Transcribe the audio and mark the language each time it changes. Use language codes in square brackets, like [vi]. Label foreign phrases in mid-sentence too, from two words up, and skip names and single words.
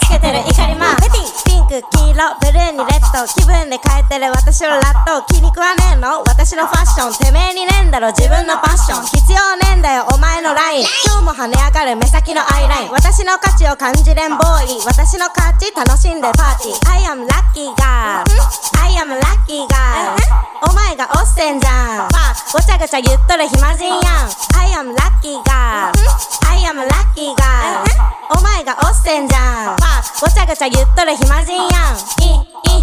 [ja] つけてる怒りマークレディーピンク黄色ブルーにレッド気分で変えてる私のラット気に食わねえの私のファッションてめえにねえんだろ自分のパッション必要ねえんだよお前のライン今日も跳ね上がる目先のアイライン私の価値を感じれんボーイ私の価値楽しんでパーティー [en] I am lucky girl I am lucky girl [ja] お前がおっせんじゃんごちゃごちゃ言っとる暇人やん [en] I am lucky girl I am lucky girl [ja] お前がおっせんじゃんごちゃごちゃ言っとる暇人やん